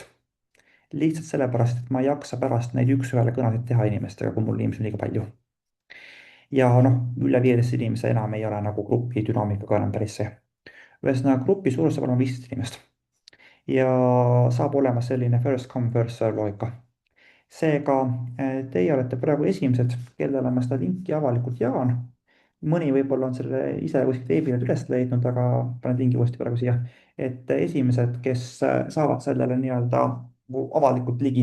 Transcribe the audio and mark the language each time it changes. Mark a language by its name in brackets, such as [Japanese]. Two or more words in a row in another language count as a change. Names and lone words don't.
[Estonian] lihtsalt sellepärast, et ma ei jaksa pärast neid üks-ühele kõnesid teha inimestega, kui mul inimesi on liiga palju. ja noh, üle 15 inimese enam ei ole nagu grupi dünaamikaga enam päris see. ühesõnaga, grupi suurus saab olema 15 inimest ja saab olema selline [English] first come first serve [Estonian] loogika. seega teie olete praegu esimesed, kellele ma seda linki avalikult jaan. mõni võib-olla on selle ise kuskilt veebilehelt üles leidnud, aga panen lingi uuesti praegu siia. et esimesed, kes saavad sellele nii-öelda nagu avalikult ligi.